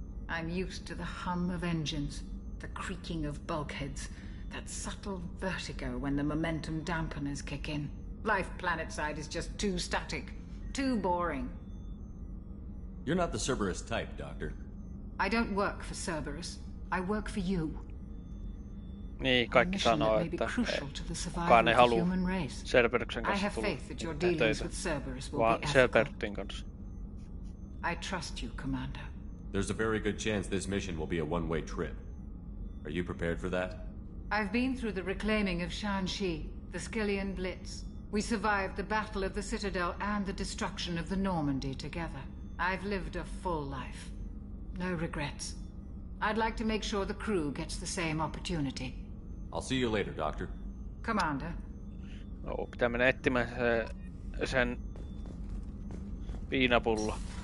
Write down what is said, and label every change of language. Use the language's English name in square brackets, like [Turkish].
[English] I'm used to the hum of engines, the creaking of bulkheads, that subtle vertigo when the momentum dampeners kick in. Life planetside is just too static, too boring. You're not the Cerberus type, Doctor. I don't work for Cerberus. I work for you. [Finnish] Niin, kaikki sanoo, että kukaan ei halua Cerberuksen kanssa tulla töitä, vaan Cerberutin kanssa. [English] I trust you, Commander. There's a very good chance this mission will be a one-way trip. Are you prepared for that? I've been through the reclaiming of Shanxi, the Skillian Blitz. We survived the Battle of the Citadel and the destruction of the Normandy together. I've lived a full life. No regrets. I'd like to make sure the crew gets the same opportunity. I'll see you later, Doctor. Commander. [Finnish] No, pitää mennä etsimään sen viinapullo.